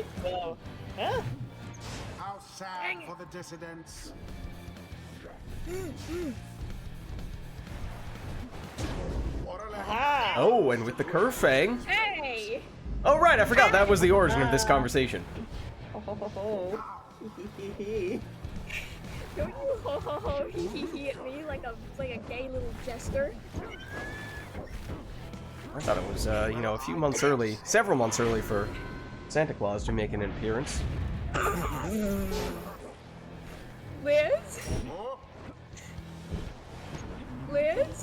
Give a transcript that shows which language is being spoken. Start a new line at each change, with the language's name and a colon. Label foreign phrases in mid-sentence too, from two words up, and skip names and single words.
English: think so. Huh? How sad Dang it. for the dissidents. Aha! Oh, and with the curve fang. Hey! Oh, right, I forgot that was the origin of this conversation. Oh, ho, ho, ho. Don't you ho ho ho hee hee hee at me like a gay little jester? I thought it was, you know, a few months early, several months early for Santa Claus to make an appearance. Liz? Oh, Liz?